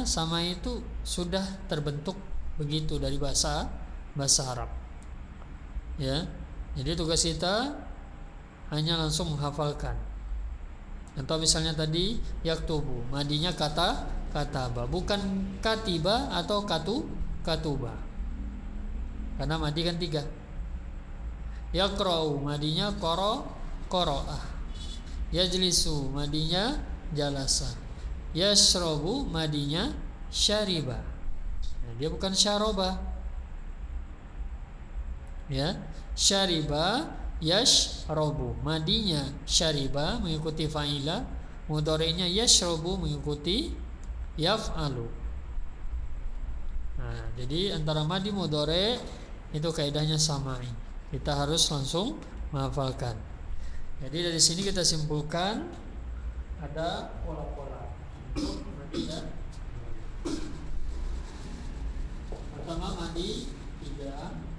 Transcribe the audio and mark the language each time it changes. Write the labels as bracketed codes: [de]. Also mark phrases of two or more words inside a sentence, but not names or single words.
[id] Samai itu sudah terbentuk begitu dari bahasa Arab. Ya. Jadi tugas kita hanya langsung menghafalkan. Atau misalnya tadi yaktubu, madinya kataba, bukan katiba atau katuba. Karena madi kan 3. Yaqra'u, madinya qara'ah. Yajlisu, madinya jalasa. Yashrabu, madinya syariba. Dia bukan syaroba, ya. [ar] شرب يشرب, [id] madinya syariba mengikuti fa'ila, mudhari'nya yashrabu mengikuti yaf'alu. Nah, jadi antara madi mudhari itu kaidahnya samai. Kita harus langsung menghafalkan. Jadi dari sini kita simpulkan ada pola-pola untuk madi dan pertama madi 3,